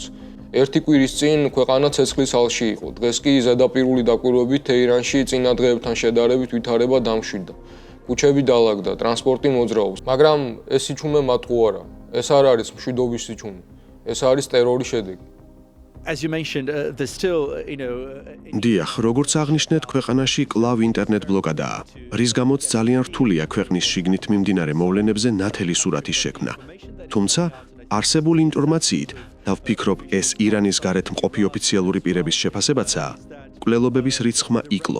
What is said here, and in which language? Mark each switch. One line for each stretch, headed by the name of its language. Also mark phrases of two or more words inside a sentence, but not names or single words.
Georgian: ერთი კვირის წინ ქვეყანა ცეცხლის ალში იყო. დღეს კი ზედაპირული დაკვირვებით თეირანში წინა დღეებთან შედარებით ვითარება დამშვიდდა. ქუჩები დაალაგდა, ტრანსპორტი მოძრაობს, მაგრამ ეს სიჩუმე მათგო არა. ეს არ არის მშვიდობის სიჩუმე. ეს არის ტერორის შედეგი.
English: As you mentioned, there's still,
Georgian: დიახ, როგორც აღნიშნეთ, ქვეყანაში კლავ ინტერნეტ ბლოკადაა, რის გამოც ძალიან რთულია ქვეყნის შიგნით მიმდინარე მოვლენებზე ნათელი სურათის შექმნა. თუმცა, არსებული ინფორმაციით, და ვფიქრობ, ეს ირანის გარეთ მყოფი ოფიციალური პირების შეფასებაცაა, მკვლელობების რიცხვმა იკლო.